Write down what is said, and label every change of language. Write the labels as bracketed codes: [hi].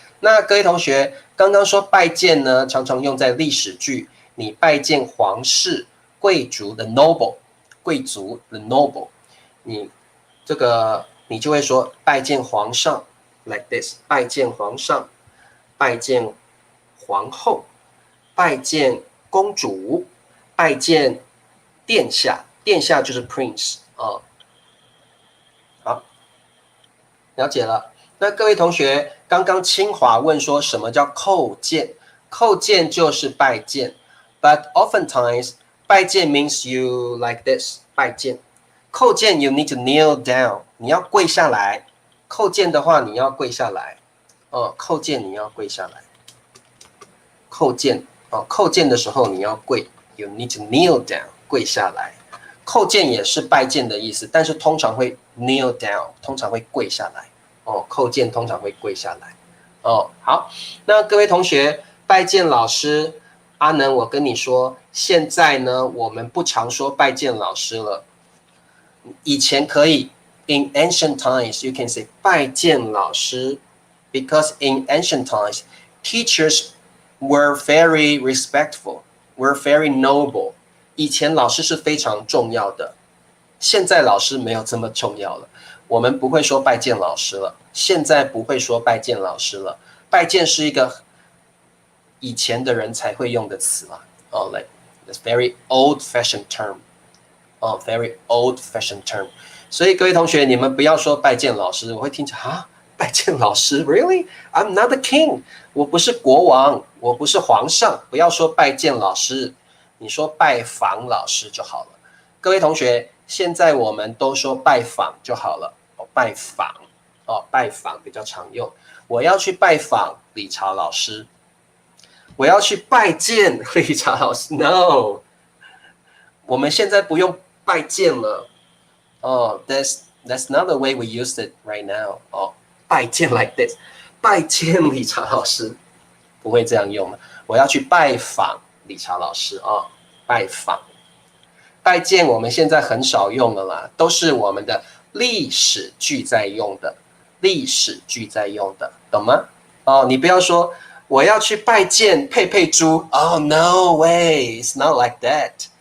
[zh] 那各位同学刚刚说拜见呢，常常用在历史剧，你拜见皇室贵族的 noble， 贵族的 noble， 你就会说拜见皇上 [en] like this， [zh] 拜见皇上，拜见皇后，拜见公主，拜见殿下，殿下就是 prince 好，了解了。那各位同学，刚刚清华问说什么叫叩见？叩见就是拜见 [en] ，but oftentimes 拜见 means you like this， 拜见。叩见 you need to kneel down， [zh] 你要跪下来。叩见的话，你要跪下来叩见你要跪下来。叩见哦，叩见的时候你要跪 ， [en] you need to kneel down， [zh] 跪下来。叩见也是拜见的意思，但是通常会 kneel down， 通常会跪下来。哦，叩见通常会跪下来。哦，好，那各位同学，拜见老师，阿能，我跟你说，现在呢，我们不常说拜见老师了。以前可以 [en] ，in ancient times you can say 拜见老师 ，because in ancient times teachers were very respectful, were very noble。 [zh] 以前老师是非常重要的，现在老师没有这么重要了。我们不会说拜见老师了，现在不会说拜见老师了。拜见是一个以前的人才会用的词啦。 [en] 哦 ，like it's very old-fashioned term。哦 ，very old-fashioned term。 [zh] 所以各位同学，你们不要说拜见老师，我会听起来啊，拜见老师 ，really？ [en] I'm not the king， [zh] 我不是国王，我不是皇上，不要说拜见老师，你说拜访老师就好了。各位同学，现在我们都说拜访就好了。哦，拜访，哦，拜访比较常用。我要去拜访理查老师，我要去拜见理查老师。 No， 我们现在不用拜见了。 [en] 哦 ，that's not the way we use it right now。 [zh] 哦，拜见 [en] like this， [zh] 拜见理查老师，不会这样用了。我要去拜访理查老师哦，拜访。拜见我们现在很少用了啦，都是我们的历史句在用的，历史句在用的，懂吗？哦，你不要说我要去拜见佩佩猪。 [en] Oh no way, it's not like that。